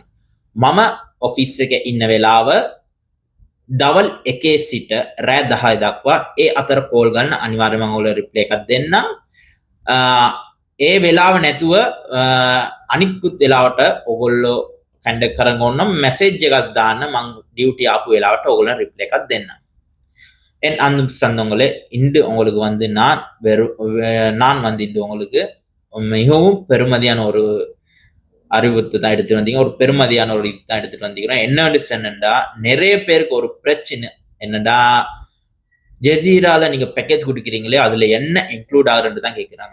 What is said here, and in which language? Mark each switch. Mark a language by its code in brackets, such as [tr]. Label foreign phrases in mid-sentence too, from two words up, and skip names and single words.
[si] මම ඔෆිස් එකේ ඉන්න වෙලාව දවල් 1 සිට රෑ 10 දක්වා ඒ අතර කෝල් ගන්න අනිවාර්යයෙන්ම මම ඔයාලට රිප්ලයි එකක් දෙන්නම්. ඒ වෙලාව නැතුව අනිත්කුත් වෙලාවට ඔයගොල්ලෝ කන්ඩක්ට් කරන් ඕනම් මෙසේජ් එකක් දාන්න. මම ඩියුටි ආපු වෙලාවට ඔයගොල්ලන් රිප්ලයි එකක් දෙන්න. [ta] அந்த சந்தவங்களே இன்று உங்களுக்கு வந்து நான் வந்து இன்று உங்களுக்கு மிகவும் பெருமதியான ஒரு அறிவுறுத்து தான் எடுத்துட்டு வந்தீங்க. ஒரு பெருமதியான ஒரு இது தான் எடுத்துட்டு வந்தீங்கன்னா என்னன்னு சொன்னா, நிறைய பேருக்கு ஒரு பிரச்சனை என்னடா, ஜசீரால நீங்க பேக்கேஜ் கொடுக்குறீங்களே அதுல என்ன இன்க்ளூட் ஆகுறன்னு தான் கேட்குறாங்க.